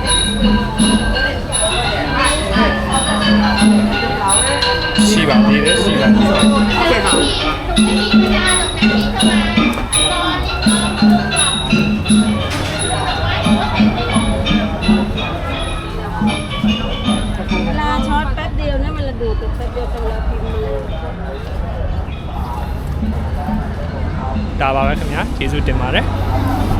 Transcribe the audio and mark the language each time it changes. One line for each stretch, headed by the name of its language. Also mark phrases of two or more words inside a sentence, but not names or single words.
Burmese: ရှိပါသေးတယ်ရှိပါသေးတယ်ဟုတ်ကဲ့ပါ
Thai: เวลาช็อตแป๊บเดียวนะมันระดูดแป๊บเดียวเวลาพิมพ์เลย
Burmese: ဒါပါပဲခင်ဗျာကျေးဇူးတင်ပါတယ်